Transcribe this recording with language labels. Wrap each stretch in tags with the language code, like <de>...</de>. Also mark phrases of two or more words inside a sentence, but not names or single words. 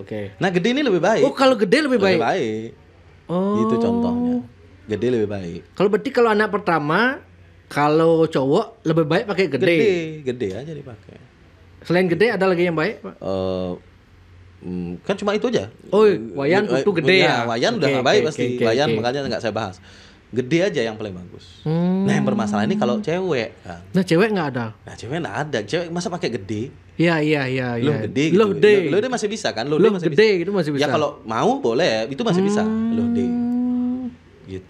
<id>Nah Gede ini lebih baik. Kalau Gede lebih baik. Itu contohnya. Gede lebih baik. Kalau berarti kalau anak pertama kalau cowok lebih baik pakai Gede aja dipakai. Selain Gede ada lagi yang baik Pak? Kan cuma itu aja. Wayan Putu Gede ya. Wayan udah nggak baik pasti. Wayan makanya nggak saya bahas. Gede aja yang paling bagus. Nah yang bermasalah ini kalau cewek kan. Nah cewek nggak ada. Cewek nggak ada. Cewek masa pakai Gede? Iya. Lo Gede. Gitu. Lo masih bisa kan? Lo masih Gede bisa. gitu masih bisa. Ya kalau mau boleh, itu masih bisa. Lo Gede. Gitu.</id>